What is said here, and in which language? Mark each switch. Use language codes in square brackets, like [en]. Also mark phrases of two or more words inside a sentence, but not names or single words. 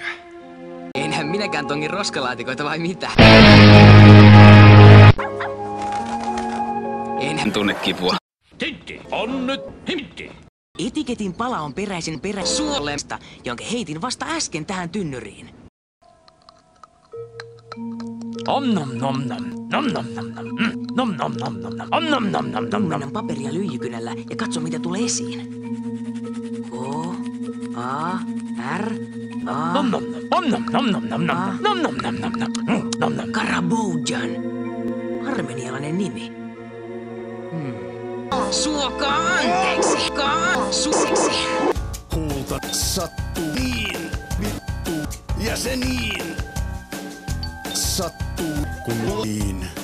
[fi] Enhän minäkään tongin roskalaatikoita vai mitä? Enhän tunne kipua. Tintti on nyt hintti. Etiketin pala on peräisin suolesta, jonka heitin vasta äsken tähän tynnyriin. Om nom nom nom. Nom nom nom nom. Nom nom nom nom nom. Om nom nom nom nom nom. Annan paperia lyijykynällä ja katso mitä tulee esiin. K, A, R, A. Nom nom nom. Om nom nom nom nom nom. Nom nom nom nom nom. Nom nom. Karaboudjan. Armenialainen nimi. Suokaa anteeksi. Suseksi. Huulta sattuu niin, vittu, ja se niin. Sattuu kun niin.